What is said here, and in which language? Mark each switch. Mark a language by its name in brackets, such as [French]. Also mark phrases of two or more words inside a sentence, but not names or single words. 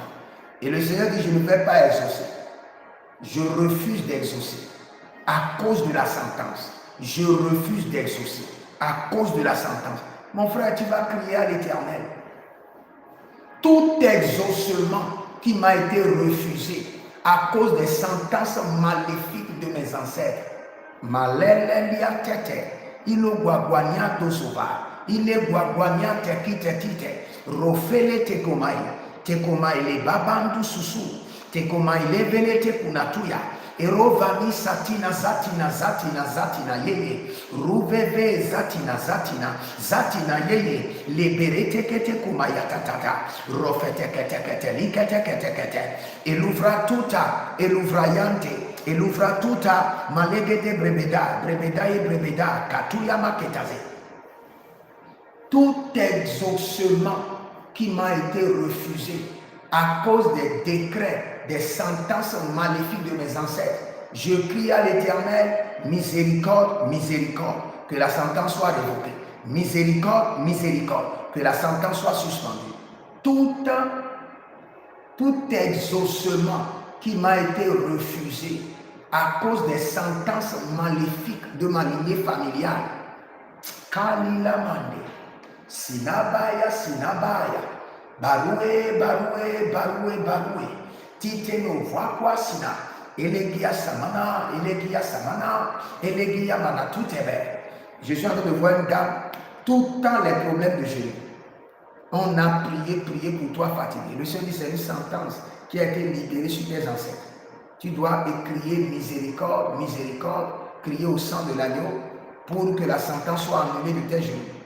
[French] Et le Seigneur dit, je ne vais pas exaucer. Je refuse d'exaucer à cause de la sentence. Je refuse d'exaucer à cause de la sentence. Mon frère, tu vas crier à l'Éternel. Tout exaucement qui m'a été refusé à cause des sentences maléfiques de mes ancêtres. Malelelia tete, ilo guaguania tosova, ile guaguania tekite, rofele tekomai le babandu susu, te koma ile vele te kunatuya. Erovani satina zatina zatina zatina yeye ruveve zatina zatina zatina yeye liberete kete kumayatatata rofete kete kete likete kete kete eluvra tuta eluvrayante eluvra tuta malegete brebeda brebeda et brebeda katuya maketaze. Tout exaucement qui m'a été refusé à cause des décrets, des sentences maléfiques de mes ancêtres, je prie à l'Éternel, miséricorde, miséricorde, que la sentence soit révoquée. Miséricorde, miséricorde, que la sentence soit suspendue. Tout exaucement qui m'a été refusé à cause des sentences maléfiques de ma lignée familiale, Kalilamande, Sinabaya, Sinabaya, Baroué, Baroué, Baroué, Baroué, Titeno, Vakwa, Sina, Elegia Samana, Elegia Samana, Elegia Mana, tout est vert. Je suis en train de voir une dame, tout le temps les problèmes de genoux. On a prié, prié pour toi fatigué. Le Seigneur dit c'est une sentence qui a été libérée sur tes ancêtres. Tu dois crier miséricorde, miséricorde, crier au sang de l'agneau pour que la sentence soit annulée de tes genoux.